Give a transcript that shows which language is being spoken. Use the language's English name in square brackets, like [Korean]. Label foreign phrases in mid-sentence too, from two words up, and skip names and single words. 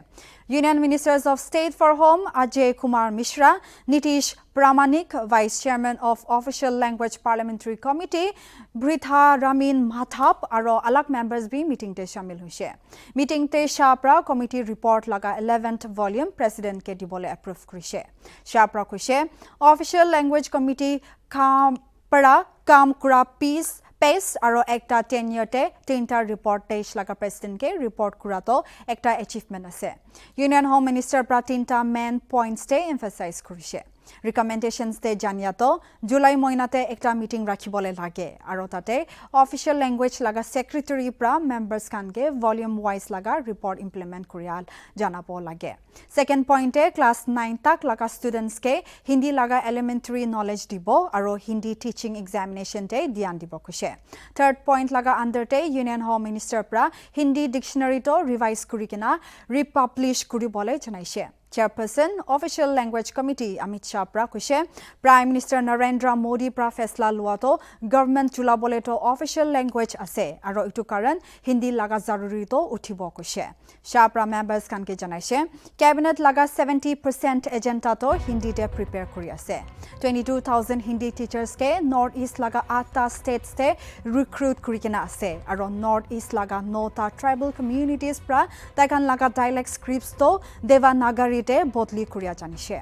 [Naga Pidgin] Union Ministers of State for Home Ajay Kumar Mishra, Nitish Pramanik, Vice Chairman of Official Language Parliamentary Committee, Britha Ramin Mathap aro alak members bi meeting te shamil hoise. Meeting te Shah pra committee report laga 11th volume President ke dibole approve kurise. Shah pra koise Official Language Committee kam kura pace aro ekta tenure te tinta report teish laga president ke report kura to ekta achievement ase. Union Home Minister pra tinta [English] main points [Naga Pidgin] te emphasize kurise. Recommendations te janiato July moinate ekta meeting rakhibole lage aro tate official language laga secretary pra members kan ke [English] volume wise [Naga Pidgin] laga report implement kurial janabo lage. [English] Second point [Naga Pidgin] e class 9 tak laga students ke Hindi laga [English] elementary knowledge [Naga Pidgin] dibo aro [English] Hindi teaching examination [Naga Pidgin] te dian dibo kushe. [English] Third point [Naga Pidgin] laga under te Union Home Minister pra [English] Hindi dictionary [Naga Pidgin] to revise kurikina republish kuribole janaishe. Chairperson [English] Official Language [Naga Pidgin] Committee Amit Shah pra kushe Prime Minister Narendra Modi pra fesla luato government chula bole to official language ase aro itu karan Hindi laga zaruri to uthibo kushe. Shah pra members kan ke janaishe cabinet laga 70% agenda to Hindi te prepare kuri ase. 22,000 [English] Hindi teachers [Naga Pidgin] ke North East laga 8 states te recruit kuri kina ase aro North East laga 9 [English] tribal communities [Naga Pidgin] pra taikan laga [English] dialect scripts [Naga Pidgin] to Devanagari te bodli kuriya janishe.